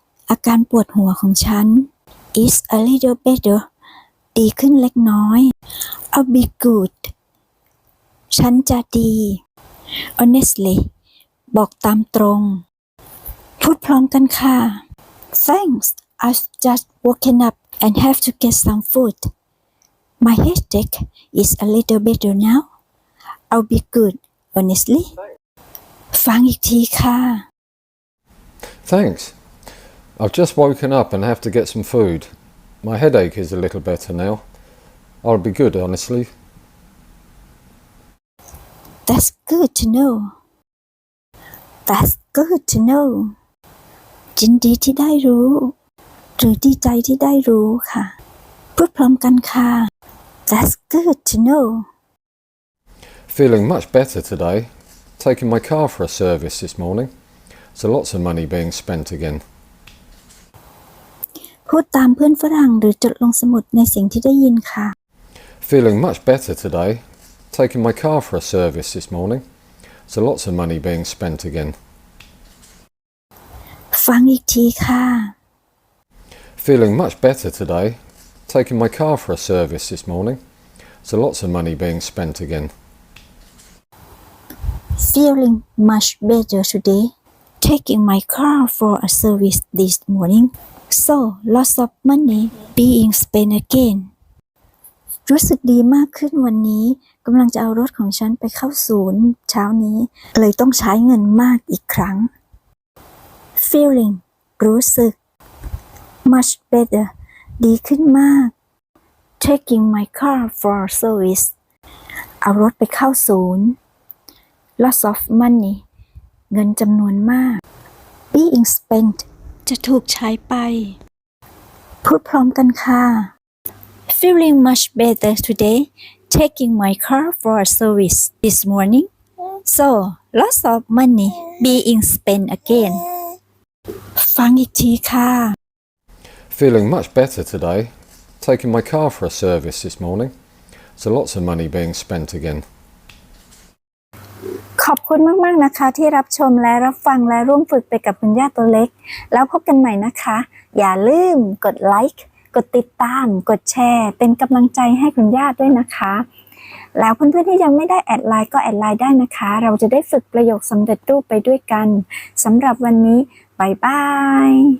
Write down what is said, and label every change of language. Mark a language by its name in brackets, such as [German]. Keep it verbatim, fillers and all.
[Thai] อาการปวดหัวของฉัน [English] is a little better. [Thai] ดีขึ้นเล็กน้อย [English] I'll be good. [Thai] ฉันจะดี Honestly บอกตามตรง พูดพร้อมกันค่ะ Thanks. [English] I've just woken up and have to get some food. My headache is a little better now. I'll be good, honestly. [Thai] ฟังอีกทีค่ะ [English] Thanks. I've just woken up and have to get some food. My headache is a little better now. I'll be good, honestly. That's good to know. That's good to know. [Thai] ยินดีที่ได้รู้ หรือดีใจที่ได้รู้ค่ะ พูดพร้อมกันค่ะ [English] That's good to know. Feeling much better today. Taking my car for a service this morning. So lots of money being spent again. [Thai] พูดตามเพื่อนฝรั่งหรือจดลงสมุดในสิ่งที่ได้ยินค่ะ [English] Feeling much better today. Taking my car for a service this morning. So lots of money being spent again. ฟังอีกทีค่ะ Feeling much better today. Taking my car for a service this morning. So lots of money being spent again. Feeling much better today. Taking my car for a service this morning. So lots of money being spent again. [Thai] รู้สึกดีมากขึ้นวันนี้ กำลังจะเอารถของฉันไปเข้าศูนย์เช้านี้ เลยต้องใช้เงินมากอีกครั้ง [English] Feeling รู้สึก Much better [Thai] ดีขึ้นมาก [English] Taking my car for service [Thai] เอารถไปเข้าศูนย์ [English] Lots of money [Thai] เงินจำนวนมาก [English] Being spent [Thai] จะถูกใช้ไป พูดพร้อมกันค่ะ [English] Feeling much better today. Taking my car for a service this morning. So lots of money being spent again. [Thai] ฟังอีกทีค่ะ [English] Feeling much better today. Taking my car for a service this morning. So lots of money being spent again. [Thai] ขอบคุณมากๆนะคะที่รับชมและรับฟังและร่วมฝึกไปกับคุณย่าตัวเล็ก แล้วพบกันใหม่นะคะ อย่าลืมกดไลค์ กดติดตาม กดแชร์ เป็นกำลังใจให้คุณย่าด้วยนะคะ แล้วเพื่อนๆที่ยังไม่ได้แอดไลน์ก็แอดไลน์ได้นะคะ เราจะได้ฝึกประโยคสำเร็จรูปไปด้วยกัน สำหรับวันนี้บ๊ายบาย